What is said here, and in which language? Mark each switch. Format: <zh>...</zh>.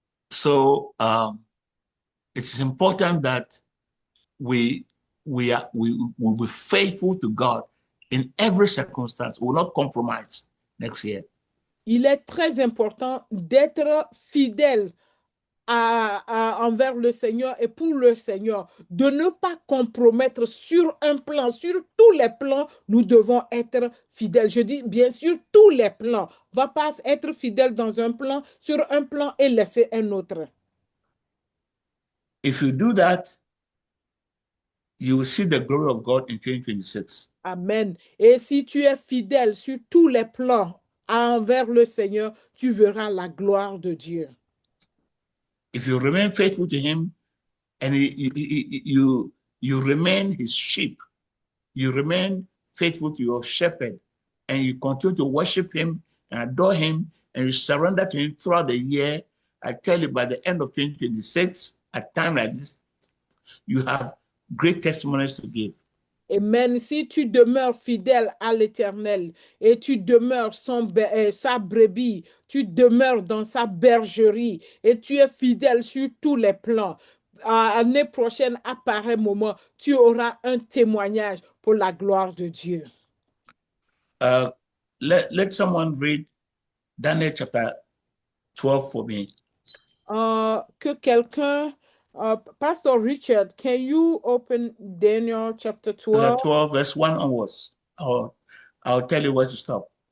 <en>So it's important that we will be faithful to God in every circumstance. We will not compromise next year.</en> <fr>Il est très important d'être fidèle envers le Seigneur et pour le Seigneur, de ne pas compromettre sur un plan, sur tous les plans, nous devons être fidèles. Je dis bien sûr tous les plans. On ne va pas être fidèle dans un plan, sur un plan et laisser un autre.</fr> <en>If you do that, you will see the glory of God in 2026. Amen.</en> <fr>Et si tu es fidèle sur tous les plans envers le Seigneur, tu verras la gloire de Dieu.</fr> <en>If you remain faithful to him and you remain his sheep, you remain faithful to your shepherd, and you continue to worship him and adore him, and you surrender to him throughout the year, I tell you, by the end of 2026, at a time like this, you have great testimonies to give. Amen.</en> <fr>Si tu demeures fidèle à l'Éternel et tu demeures sa brebis, tu demeures dans sa bergerie et tu es fidèle sur tous les plans, l'année prochaine, à pareil moment, tu auras un témoignage pour la gloire de Dieu.</fr> <en>Let someone read Daniel chapter 12 for me.</en> <fr>Que quelqu'un,</fr> <en>Pastor Richard, can you open Daniel chapter 12? 12 verse 1 onwards. I'll tell you where to stop.</en>